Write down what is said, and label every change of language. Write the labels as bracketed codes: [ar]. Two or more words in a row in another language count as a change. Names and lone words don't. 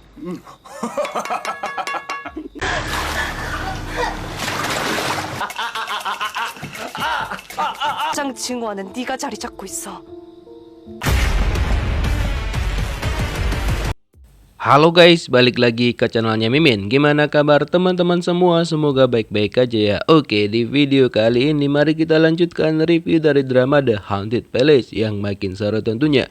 [ko] 장 증오하는 네가 자리 잡고 있어. [id] Halo guys, balik lagi ke channelnya Mimin. Gimana kabar teman-teman semua? Semoga baik-baik aja ya. Oke, di video kali ini mari kita lanjutkan review dari drama The Haunted Palace yang makin seru tentunya.